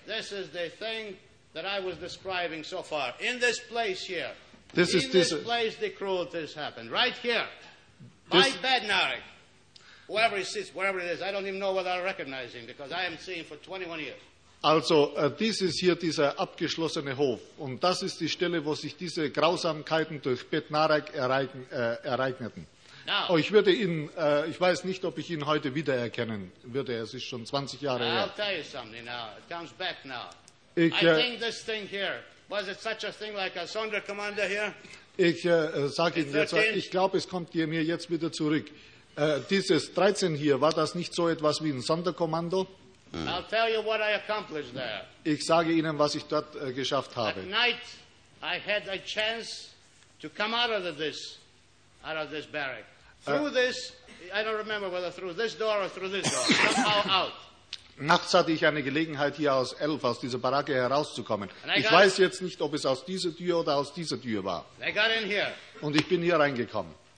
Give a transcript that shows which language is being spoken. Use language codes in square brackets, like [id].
[en] This is the thing that I was describing so far. In this place here. This place the cruelties happened. Right here. My Bednarik. Whoever he sits, wherever it is, I don't even know whether I recognize him because I haven't seen him for 21 years. [de] Also, dies ist hier dieser abgeschlossene Hof. Und das ist die Stelle, wo sich diese Grausamkeiten durch Bednarik ereigneten. [en] Now, [de] ich würde ihn, ich weiß nicht, ob ich ihn heute wiedererkennen würde. Es ist schon 20 Jahre her. [en] I'll tell you something now. It comes back now. I think this thing here, was it such a thing like a Sonderkommando here? [de] Ich sage Ihnen jetzt, ich glaube, es kommt mir jetzt wieder zurück. Dieses 13 hier, war das nicht so etwas wie ein Sonderkommando? [en] I'll tell you what I accomplished there. [de] Ich sage Ihnen, was ich dort geschafft habe. [en] At night, I had a chance to come out of this barrack. Through this, I don't remember whether through this door or through this door, somehow out. [de] Nachts hatte ich eine Gelegenheit, hier aus Elf, aus dieser Baracke herauszukommen. Ich weiß jetzt nicht, ob es aus dieser Tür oder aus dieser Tür war. Und ich bin hier reingekommen.